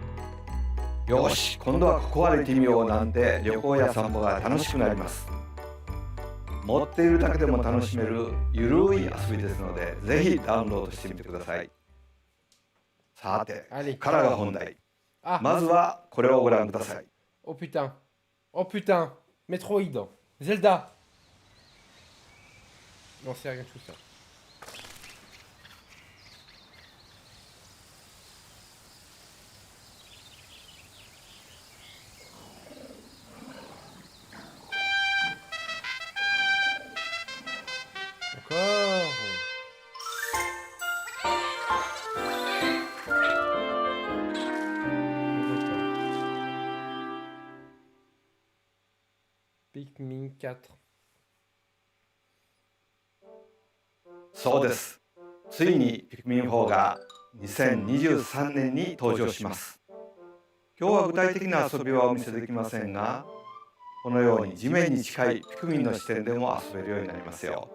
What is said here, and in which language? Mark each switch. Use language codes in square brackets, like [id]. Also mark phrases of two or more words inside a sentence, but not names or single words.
[ja] よし、今度はここ歩いてみようなんて旅行や散歩が楽しくなります。持っているだけでも楽しめるゆるい遊びですので、ぜひダウンロードしてみてください。さて、ここからが本題。まずはこれをご覧ください。 [fr] Oh putain. Oh putain. Metroid. Zelda. Non, c'est rien de tout ça. Encore. Pikmin 4. [ja] そうです。ついにピクミン4が2023年に登場します。今日は具体的な遊びはお見せできませんが、このように地面に近いピクミンの視点でも遊べるようになりますよ。